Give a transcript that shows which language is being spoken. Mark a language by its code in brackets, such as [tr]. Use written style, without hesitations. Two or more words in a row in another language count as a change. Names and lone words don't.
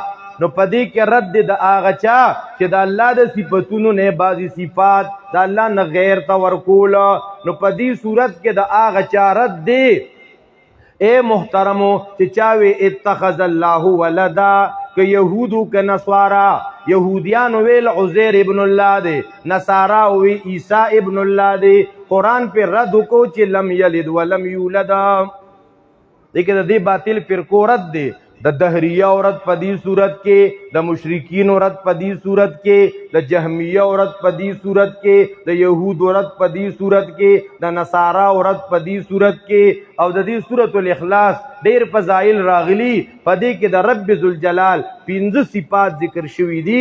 [ps] نو پدې کې رد د هغه چا چې د الله د صفتونو نه بعضې صفات د الله نه غیر ته ورکول. نو پدې صورت کې د هغه چا رد دی. اے محترمو چې چاوي [ar] اتخذ الله ولدا، [ps] که یهودو که نصارا. یهودیانو ویل [ar] عزیر ابن الله [ps] دی، نصارا وی [ar] عیسی ابن الله [ps] دی. قرآن پہ رد کو چې [ar] لم یلد ولم یولد. [ps] دیکھیں د دې باطل فرقو رد دی. د دهریه عورت په دې صورت کې، د مشرکین عورت په دې صورت کې، د جهمیه عورت په دې صورت کې، د یهود عورت په دې صورت کې، د نصارا عورت په دې صورت کې. او د دې سورۃ الاخلاص ډېر فضایل راغلي، په دې کې د رب ذوالجلال 15 صفات ذکر شوي دي.